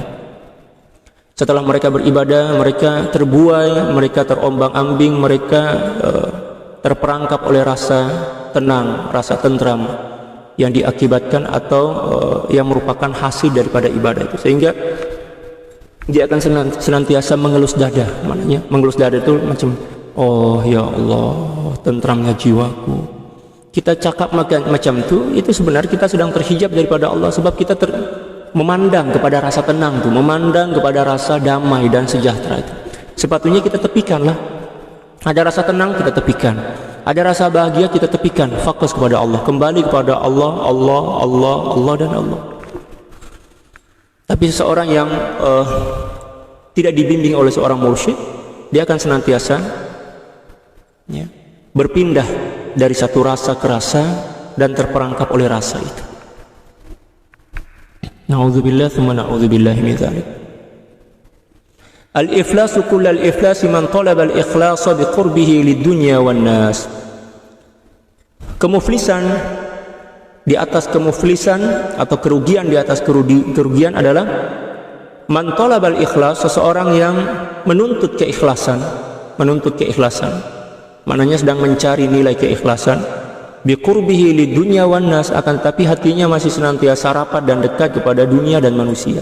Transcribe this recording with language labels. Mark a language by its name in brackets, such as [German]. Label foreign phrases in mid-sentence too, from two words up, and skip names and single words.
[Malay] Setelah mereka beribadah, mereka terbuai, mereka terombang-ambing, mereka terperangkap oleh rasa tenang, rasa tentram, yang diakibatkan atau yang merupakan hasil daripada ibadah itu, sehingga dia akan senantiasa mengelus dada. Maknanya mengelus dada itu macam, oh ya Allah, tentramnya jiwaku. Kita cakap macam itu sebenarnya kita sedang terhijab daripada Allah, sebab kita memandang kepada rasa tenang itu, memandang kepada rasa damai dan sejahtera itu. Sepatutnya kita tepikanlah. Ada rasa tenang, kita tepikan. Ada rasa bahagia, kita tepikan. Fokus kepada Allah, kembali kepada Allah, Allah, Allah, Allah dan Allah. Tapi seseorang yang tidak dibimbing oleh seorang mursyid, dia akan senantiasa berpindah dari satu rasa ke rasa dan terperangkap oleh rasa itu. [Arabic] نعوذ بالله ثم نعوذ بالله من ذلك. الإفلاس كل الإفلاس من طلب الإخلاص بقربه للدنيا والناس. [Malay] Kemuflisan di atas kemuflisan atau kerugian di atas kerugian adalah [Arabic] من طلب الإخلاص, [Malay] seseorang yang menuntut keikhlasan, maknanya sedang mencari nilai keikhlasan, [Arabic] بقربه للدنيا والناس, [Malay] akan tapi hatinya masih senantiasa rapat dan dekat kepada dunia dan manusia.